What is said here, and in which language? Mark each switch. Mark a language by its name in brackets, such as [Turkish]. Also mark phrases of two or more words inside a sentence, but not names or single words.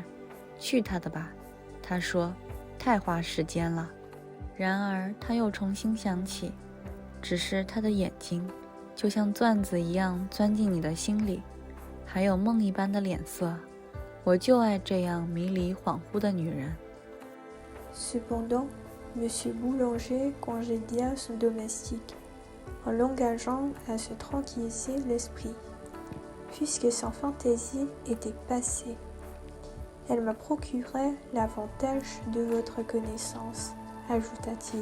[Chinese] 去他的吧，他说，太花时间了。然而他又重新想起，只是他的眼睛就像钻子一样钻进你的心里，还有梦一般的脸色。我就爱这样迷离恍惚的女人。 [French] Cependant, Monsieur Boulanger congédia son domestique, en l'engageant à se tranquilliser l'esprit, puisque sa fantaisie était passée. Elle m'a procuré l'avantage de votre connaissance, ajouta-t-il.